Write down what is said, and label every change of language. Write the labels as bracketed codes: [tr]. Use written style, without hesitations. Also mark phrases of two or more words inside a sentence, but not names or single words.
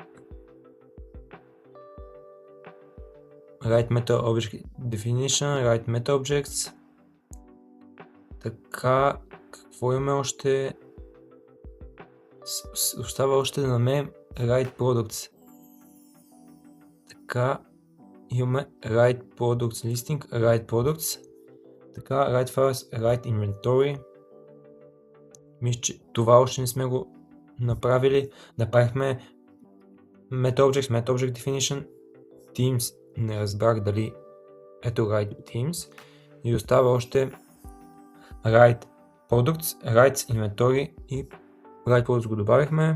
[bg] Write Meta Object Definition, Write Meta Objects. Така, какво имаме още? Остава още да намерим Write Products. Така, имаме Write Products Listing, Write Products. Така, Write Files, Write Inventory. Мисля, че това още не сме го направили. Направихме Meta Object Definition, Themes. Не разбрах дали ето Write Themes. И остава още Write Products, Write Inventory и Write Products го добавихме.